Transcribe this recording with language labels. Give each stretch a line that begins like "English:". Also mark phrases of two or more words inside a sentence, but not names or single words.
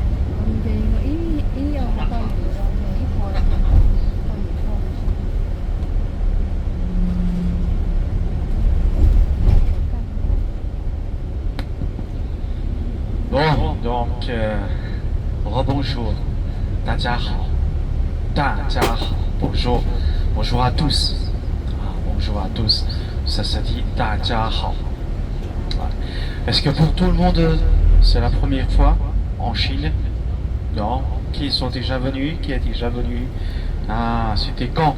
French: Bon, donc, rebonjour,
Chinese: 大家好，大家好
French: ，bonjour, bonjour à tous, bonjour à tous, ça se dit
Chinese: 大家好.
French: Est-ce que pour tout le monde, c'est la première fois en Chine? Non? Qui sont déjà venus? Qui est déjà venu? Ah, c'était quand?